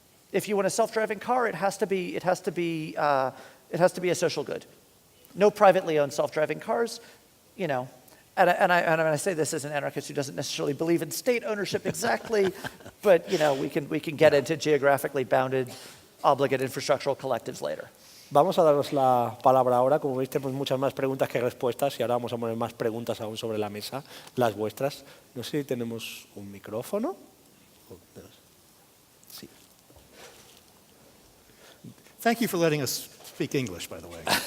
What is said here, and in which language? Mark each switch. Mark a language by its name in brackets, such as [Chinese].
[English] If you want a self-driving car, it has to be a social good. No privately owned self-driving cars, you know. And I say this as an anarchist who doesn't necessarily believe in state ownership exactly, but you know, we can get into geographically bounded, obligate infrastructural collectives later. [Spanish] Vamos a daros la palabra ahora. Como veis, tenemos muchas más preguntas que respuestas y ahora vamos a poner más preguntas aún sobre la mesa, las vuestras. No sé si tenemos un micrófono. Sí. [English] Thank you for letting us speak English, by the way.